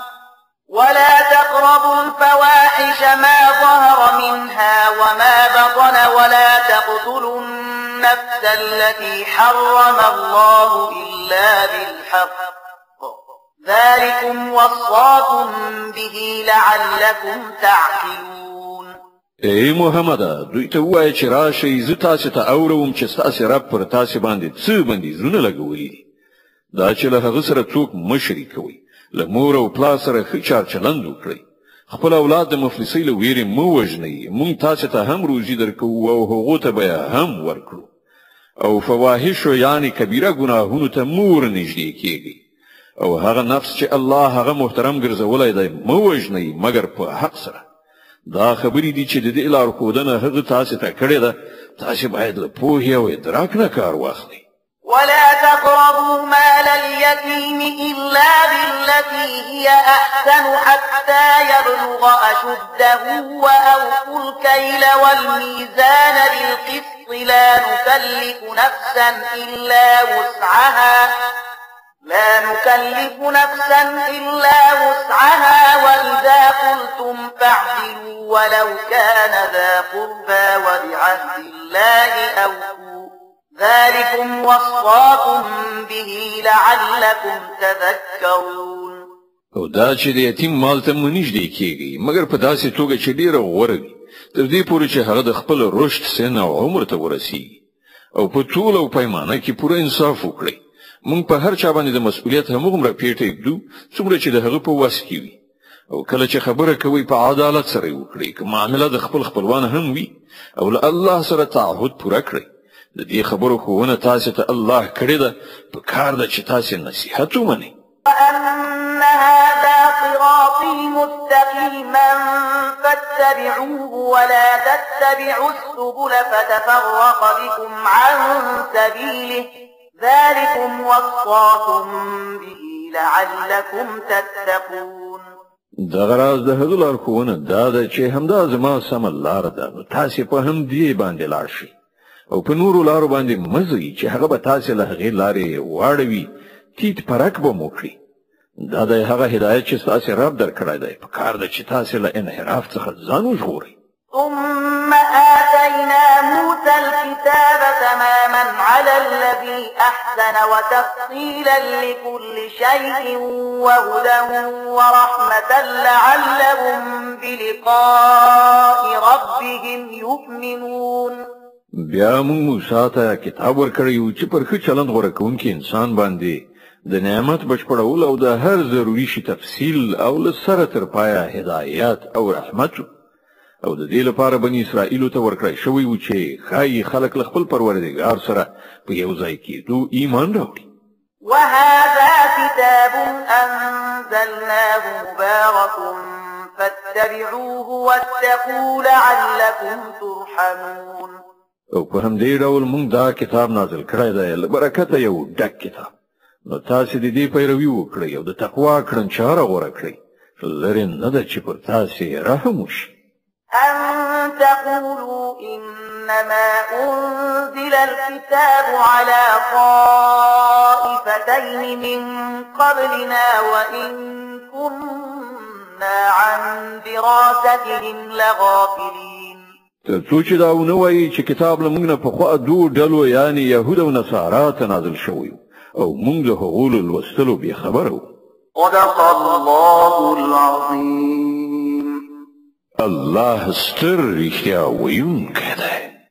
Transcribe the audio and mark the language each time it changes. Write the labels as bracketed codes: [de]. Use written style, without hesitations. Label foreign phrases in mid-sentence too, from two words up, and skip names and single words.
[ar] ولا تقتلوا النفس التي حرم الله إلا بالحق ذلكم وصاكم به لعلكم تعقلون. [ps] ای محمد دوی ته ووایه چې راشئ زه تاسې ته اورم چې ستاسې رب پر تاسې باندې څه بندیزونه لګولي دي. دا چې له هغه سره څوک مه شریکوئ. له مور او پلار سره ښه چار چلند وکړئ. خپل اولاد د مفلسۍ له ویرې مه وژنئ. موږ تاسې ته هم روزي درکوو او هغو ته به هم ورکړو. او فواحشو یعنې کبیره ګناهونو ته مه ورنږدې کېږئ. او هغه نفس چې الله هغه محترم ګرځولی دی مه وژنئ مګر په حق سره. دا خبرې دي چې د دې لارښودنه هغه تاسو ته کړې ده تاسو باید له پوهې او ادراک نه کار واخلئ [ar] ولا تقربوا مال اليتيم إلا بالتي هي أحسن حتى يبلغ أشده وأوفوا الكيل والميزان بالقسط لا نكلف نفسا إلا وسعها وإذا قلتم فاعدلوا ولو كان ذا قربى وبعهد الله أوفوا ذلكم وصاكم به لعلكم تذكرون [ps] او دا چې د یتیم مال ته منځدې کیږي مګر په داسې توګه چې ډیره غوره وي تر دې پورې چې هغه د خپل رشد سن او عمر ته ورسیږي او په ټول او پیمانه کې پوره انصاف وکړي مونږ په هر چا باندې د مسؤلیت همغومره پیټه کړو څومره چې د هغه په واس کې وي او کله چې خبره کوي په عدالت سره وکړي که معامله د خپلوان هم وي او له الله سره تعهد پوره کړي د دې خبرو خوونه تاسو ته الله کړی ده په کار ده چې تاسو نصيحت ومنئ [ar] وأن هذا صراطي مستقيما فاتبعوه ولا تتبعوا السبل فتفرق بكم عن سبيله ذلكم وصاكم به لعلكم تتقون [ps] دغه راز د هغه لارښوونه دا ده چې همدا زما سمه لار ده نو تاسو په هم دې باندې لاړ شئ او په نورو لارو باندې مزي چې هغه به تاسو له هغې لارې واړوي تیت پرک به مو کړي دا د هغه هدایت چې تاسو رب درکړی دی په کار ده چې تاسو له انحراف څخه ځان وژغورئ [ar] ثم آتينا موسى الكتاب تماما على الذي أحسن وتفصيلا لكل شيء وهدى ورحمة لعلهم بلقاء ربهم يؤمنون [ps] بیا موږ موسی ته کتاب ورکړی چې پر ښه چلند غوره کوونکی انسان باندې د نعمت بشپړول او د هر ضروري شي تفصیل او له سره تر پایه هدایت او رحمت او د دې لپاره بنی اسرائیل ته ورکړی شوی و چې خای خلک له خپل پروردګار سره په یو ځای کېدو ایمان راوړي [ar] وهذا كتاب أنزلناه مبارك فاتبعوه واتقوا لعلكم ترحمون [ps] او په همدې ډول موږ دا کتاب نازل کړی دی له برکته یو ډک کتاب نو تاسو د دې پیروي وکړئ او د تقوا کړنچاره غوره کړئ لرې نه ده چې پر تاسو رحم وشي [ar] أن تقولوا إنما أنزل الكتاب على طائفتين من قبلنا وإن كنا عن دراستهم لغافلين [ps] ترڅو چې دا ونه وایي چې کتاب له موږ نه پخوا دوه ډلو یعنی یهود او نصارا ته نازل شوی او موږ له هغو له لوستلو بې خبره وو [ar] صدق الله العظيم [ps] الله ستر رښتیا ویونکی دی